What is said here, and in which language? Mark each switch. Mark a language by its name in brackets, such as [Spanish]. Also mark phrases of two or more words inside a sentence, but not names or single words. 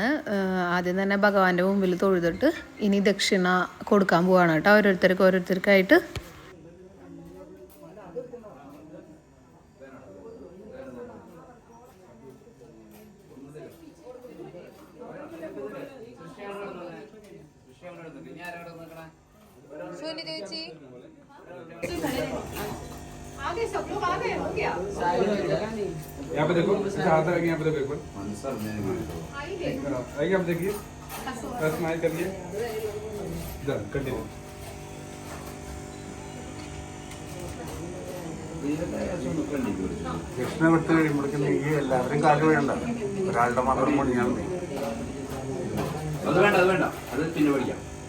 [Malayalam] ആദ്യം തന്നെ ഭഗവാന്റെ മുമ്പിൽ തൊഴുതിട്ട് ഇനി ദക്ഷിണ കൊടുക്കാൻ പോവാണ് കേട്ടോ ഓരോരുത്തർക്കായിട്ട്. ചേച്ചി [Hindi] आगे सब लोग आ गए. हो गया. यहाँ पे देखो हाथ रखिए यहाँ पे देखो एक बार आइए. आइए आप देखिए स्माइल करिए [English] done continue [Malayalam] കൃഷ്ണ വിട്ട് കഴിയുമ്പോഴേക്കും നീ എല്ലാവരും കാല് വീഴണ്ട ഒരാളുടെ മാത്രം പണിയാൽ മതി അത് വേണ്ട അത് പിന്നെ പഠിക്കാം